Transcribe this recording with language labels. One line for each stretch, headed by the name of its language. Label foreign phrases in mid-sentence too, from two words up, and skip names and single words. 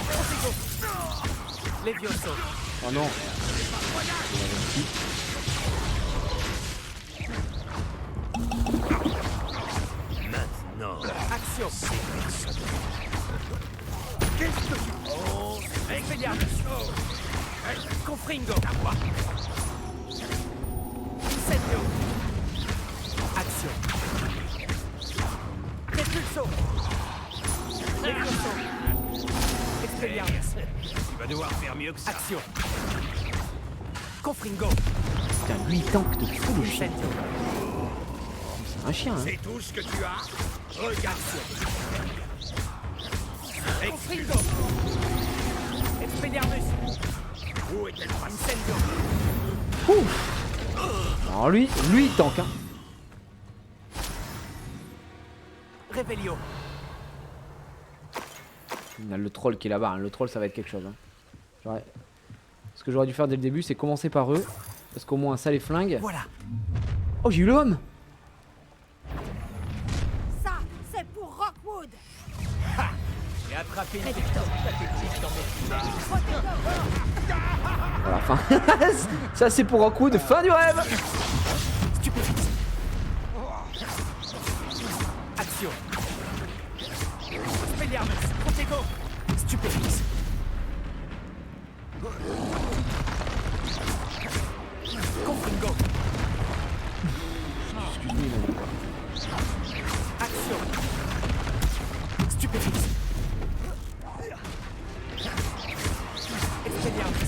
French: Levioso. Oh non. Maintenant. Action. Qu'est-ce que tu penses? Expelliarmus. Confringo. Incendio. Action. Repulso. Levioso. Expelliarmus. Tu vas devoir faire mieux que ça. Action. Confringo. Putain, lui il tank de fou le chien. Incendio. C'est un chien, hein. C'est tout ce que tu as. Regarde. Confringo. Expelliarmus. Où est-elle? Incendio. Ouf. Alors lui il tank, hein. Revelio. Il y a le troll qui est là-bas, hein. Le troll ça va être quelque chose, hein. Ce que j'aurais dû faire dès le début c'est commencer par eux. Parce qu'au moins ça les flingue. Voilà. Oh j'ai eu l'homme. Ça, c'est pour Rockwood. J'ai attrapé une Voilà, fin. Ça c'est pour Rockwood, fin du rêve. Stupéfixe. Action. Expelliarmus. Protego. Stupéfixe. Confringo. Action. Stupéfixe. Expelliarmus.